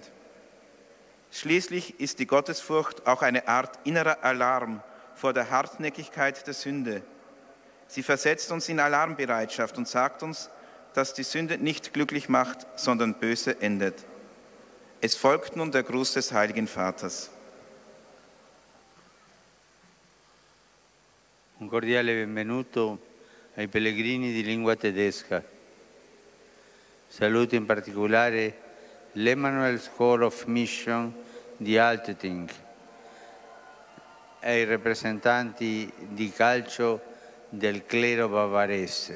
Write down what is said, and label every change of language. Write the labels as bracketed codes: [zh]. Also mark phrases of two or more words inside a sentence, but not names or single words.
[de] Schließlich ist die Gottesfurcht auch eine Art innerer Alarm vor der Hartnäckigkeit der Sünde. Sie versetzt uns in Alarmbereitschaft und sagt uns, dass die Sünde nicht glücklich macht, sondern böse endet. Es folgt nun der Gruß des Heiligen Vaters. [it] Un cordiale benvenuto ai pellegrini di lingua tedesca. Saluto in particolare l'Emmanuel School of Mission di Altötting e i rappresentanti di calcio del clero bavarese.